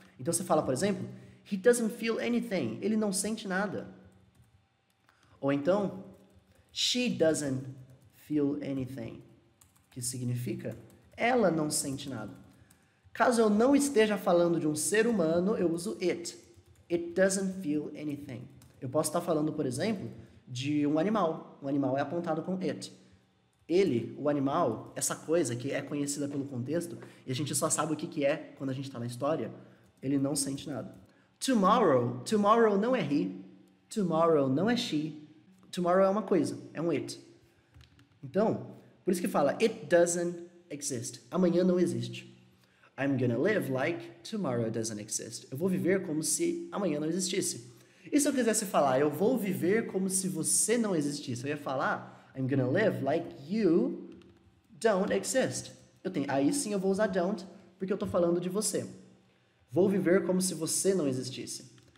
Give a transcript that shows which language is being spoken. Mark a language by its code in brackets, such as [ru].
[pt] Então você fala, por exemplo, [en] he doesn't feel anything, [pt] ele não sente nada. Ou então, [en] she doesn't feel anything, [pt] que significa ela não sente nada. Caso eu não esteja falando de um ser humano, eu uso it. [en] It doesn't feel anything. [pt] Eu posso estar falando, por exemplo, de um animal. Um animal é apontado com it. Ele, o animal, essa coisa que é conhecida pelo contexto, e a gente só sabe o que é quando a gente está na história, ele não sente nada. Tomorrow não é he. Tomorrow não é she. Tomorrow é uma coisa, é um it. Então, por isso que fala, [en] it doesn't exist. [pt] Amanhã não existe. [en] I'm gonna live like tomorrow doesn't exist. [pt] Eu vou viver como se amanhã não existisse. E se eu quisesse falar, eu vou viver como se você não existisse? Eu ia falar, [en] I'm gonna live like you don't exist. [pt] Aí sim eu vou usar don't, porque eu estou falando de você. Vou viver como se você não existisse.